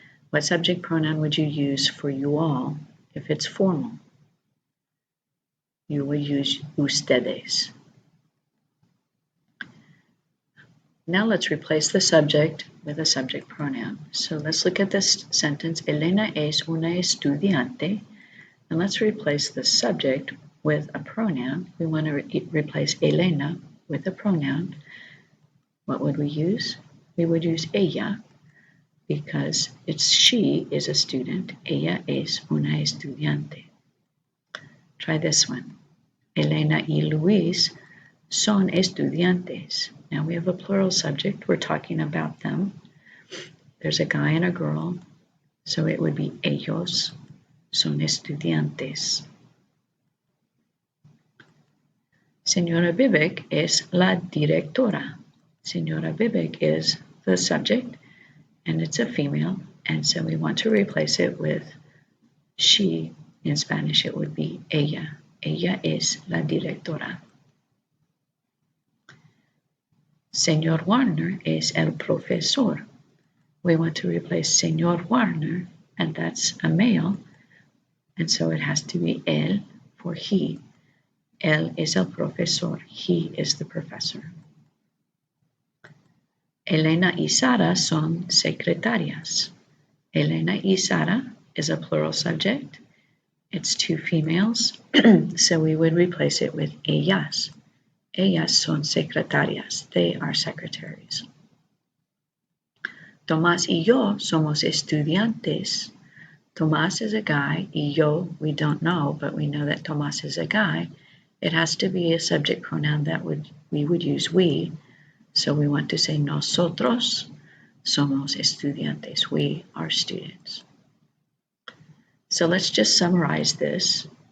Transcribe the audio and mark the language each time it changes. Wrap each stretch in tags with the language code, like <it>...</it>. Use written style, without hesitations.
<en>What subject pronoun would you use for you all if it's formal? You would use ustedes. Now let's replace the subject with a subject pronoun. So let's look at this sentence.</en> <es>Elena es una estudiante.</es> <en>And let's replace the subject with a pronoun. We want to replace Elena with a pronoun. What would we use? We would use ella, because she is a student.</en> <es>Ella es una estudiante.</es> <en>Try this one.</en> <es>Elena y Luis son estudiantes.</es> <en>Now we have a plural subject. We're talking about them. There's a guy and a girl, so it would be</en> <es>ellos son estudiantes. Señora Vivek es la directora.</es> <en>Señora Vivek is the subject, and it's a female, and so we want to replace it with she. In Spanish, it would be ella.</en> <es>Ella es la directora. Señor Warner es el profesor.</es> <en>We want to replace Señor Warner, and that's a male, and so it has to be él for he.</en> <es>Él es el profesor.</es> <en>He is the professor.</en> <es>Elena y Sara son secretarias.</es> <en>Elena y Sara is a plural subject. It's two females, so we would replace it with ellas.</en> <es>Ellas son secretarias.</es> <en>They are secretaries.</en> <es>Tomás y yo somos estudiantes.</es> <en>Tomás is a guy,</en> <es>y yo,</es> <en>we don't know, but we know that Tomás is a guy. It has to be a subject pronoun that would we would use we. So we want to say</en> <es>nosotros somos estudiantes.</es> <en>We are students. So let's just summarize this.</en>